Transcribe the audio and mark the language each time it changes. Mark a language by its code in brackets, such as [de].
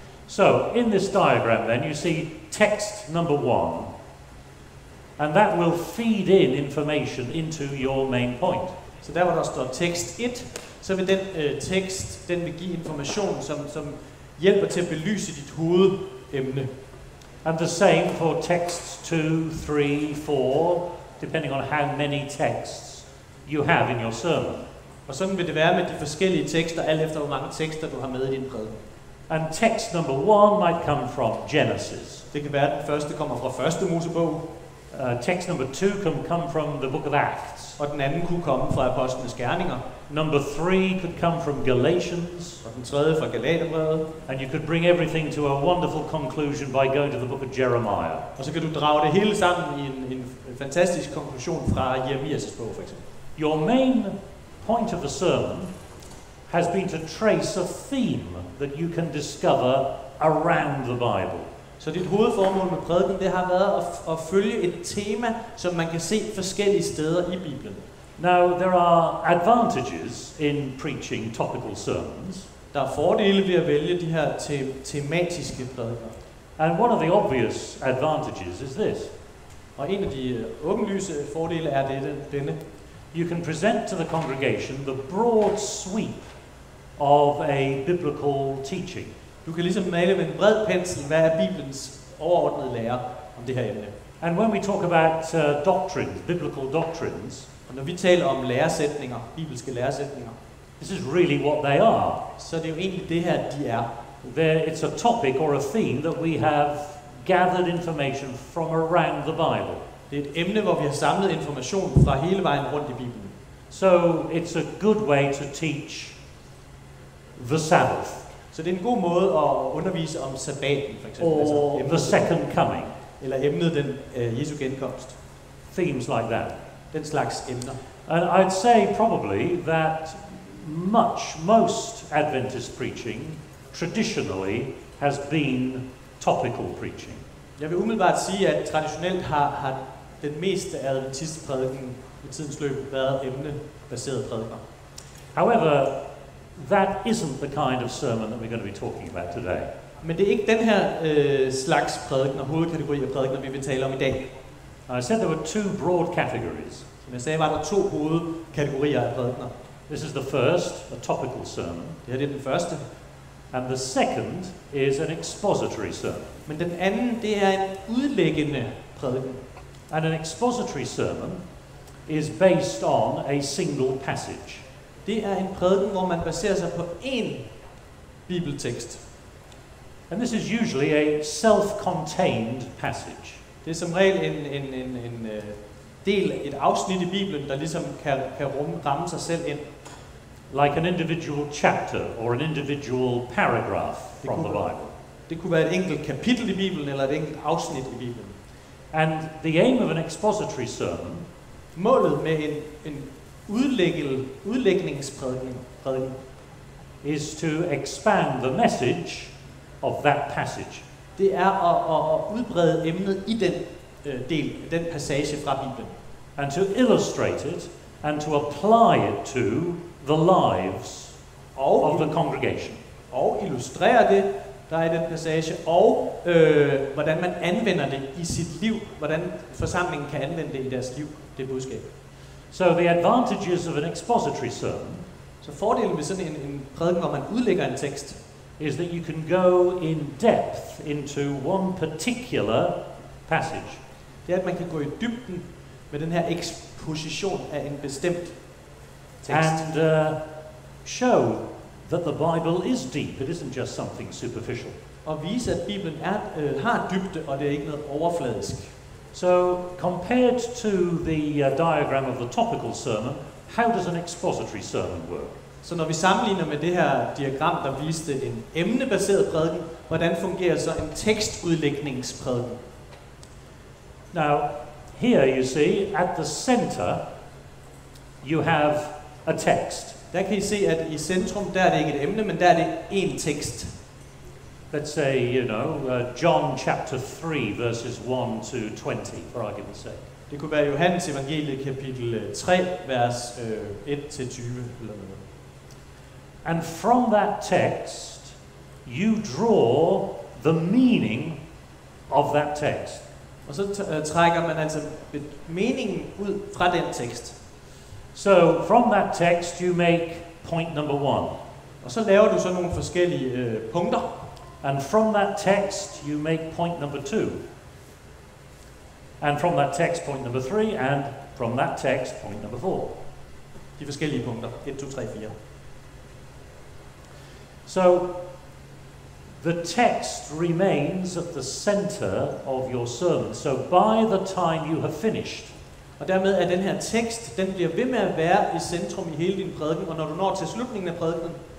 [en] So, in this diagram then, you see text number 1, and that will feed in information into your main point. [da] Så der, hvor der står tekst 1, så vil den tekst, den vil give information, som hjælper til at belyse dit hovedemne. [en] And the same for texts 2, 3, 4, depending on how many texts you have in your sermon. [da] Og sådan vil det være med de forskellige tekster, alt efter hvor mange tekster du har med i din prædiken. [en] And text number 1 might come from Genesis. [da] Det kan være, at den første kommer fra første Mosebog. [en] Text number 2 can come from the book of Acts. [da] Og den anden kunne komme fra Apostlenes Gerninger. [en] Number 3 could come from Galatians. [da] Og den tredje fra Galaterbrevet. [en] And you could bring everything to a wonderful conclusion by going to the book of Jeremiah. [da] Og så kan du drage det hele sammen i en fantastisk konklusion fra Jeremias' bog, for eksempel. [en] Your main point of the sermon has been to trace a theme that you can discover around the Bible. [da] Så dit hovedformål med prædiken, det har været at følge et tema, som man kan se forskellige steder i Bibelen. [en] Now, there are advantages in preaching topical sermons. [da] Der er fordele ved at vælge de her tematiske prædikener. [en] And one of the obvious advantages is this. [da] Og en af de åbenlyse fordele er denne. [en] You can present to the congregation the broad sweep of a biblical teaching. [da] Du kan ligesom male med en bred pensel, hvad er Bibelens overordnede lære om det her emne. [en] And when we talk about doctrines, biblical doctrines, [da] og når vi taler om læresætninger, bibelske læresætninger, [en] this is really what they are. [da] Så det er jo egentlig det her, de er. [en] It's a topic or a theme that we have gathered information from around the Bible. [da] Det er et emne, hvor vi har samlet information fra hele vejen rundt i Bibelen. [en] So it's a good way to teach the Sabbath. [da] Så det er en god måde at undervise om sabbaten, for eksempel. [en] Or the second coming. [da] Eller emnet den Jesu genkomst. [en] Themes like that. [da] Den slags emner. [en] And I'd say probably that most Adventist preaching traditionally has been topical preaching. [da] Jeg vil umiddelbart sige, at traditionelt har den meste af adventistprædiken i tidens løb været emnebaseret prædikener. [en] However, that isn't the kind of sermon that we're going to be talking about today. [da] Men det er ikke den her slags prædikener, hovedkategori af prædikener, vi vil tale om i dag. [en] I said there were two broad categories. [da] Som jeg sagde, var der 2 hovedkategorier af prædikener. [en] This is the first, a topical sermon. [da] Det her det er den første. [en] And the second is an expository sermon. [da] Men den anden, det er en udlæggende prædiken. [en] And an expository sermon is based on a single passage. [da] Det er en prædiken, hvor man baserer sig på én bibeltekst. [en] And this is usually a self-contained passage. [da] Det er som regel en del, et afsnit i Bibelen, der ligesom kan ramme sig selv ind. [en] Like an individual chapter or an individual paragraph from the Bible. [da] Det kunne være et enkelt kapitel i Bibelen eller et enkelt afsnit i Bibelen. [en] And the aim of an expository sermon, [da] målet med en udlægningsprædiken [en] is to expand the message of that passage. [da] Det er at udbrede emnet i den passage fra Bibelen. [en] And to illustrate it and to apply it to the lives of the congregation. [da] Og illustrere det, der er i den passage, og hvordan man anvender det i sit liv, hvordan forsamlingen kan anvende det i deres liv, det budskab. [en] So the advantages of an expository sermon, [da] så fordelen ved sådan en prædiken, hvor man udlægger en tekst, [en] is that you can go in depth into one particular passage. [da] Det er, at man kan gå i dybden med den her eksposition af en bestemt tekst. [en] And show that the Bible is deep. It isn't just something superficial. [da] Og vise, at Bibelen har dybde, og det er ikke noget overfladisk. [en] So, compared to the diagram of the topical sermon, how does an expository sermon work? [da] Så når vi sammenligner med det her diagram, der viste en emnebaseret prædiken, hvordan fungerer så en tekstudlægningsprædiken? [en] Now, here you see, at the center, you have a text. [da] Der kan I se, at i centrum, der er det ikke et emne, men der er det en tekst. [en] Let's say, John chapter 3, verses 1 to 20, for argument's sake. [da] Det kunne være Johannes evangelie kapitel 3, vers 1-20 eller noget. [en] And from that text, you draw the meaning of that text. [da] Og så trækker man altså meningen ud fra den tekst. [en] So, from that text, you make point number 1. [da] Og så laver du så nogle forskellige punkter. [en] And from that text, you make point number 2. And from that text, point number 3. And from that text, point number 4. [da] De forskellige punkter. 1, 2, 3, 4. [en] So, the text remains at the center of your sermon. So, by the time you have finished, [da] og dermed er den her tekst, den bliver ved med at være i centrum i hele din prædiken, og når du når til slutningen af prædikenen,